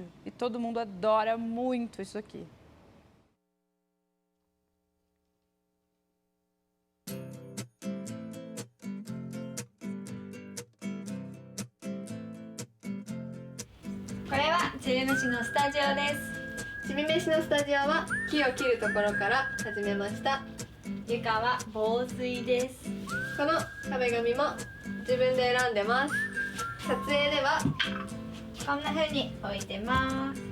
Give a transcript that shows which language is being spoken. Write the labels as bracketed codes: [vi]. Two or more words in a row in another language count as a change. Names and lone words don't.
[pt] E todo mundo adora muito isso aqui. Esse é o [ja] ちびめしのスタジオです。ちびめしのスタジオは木を切るところから始めました。床は防水です。この壁紙も自分で選んでます。撮影ではこんな風に置いてます。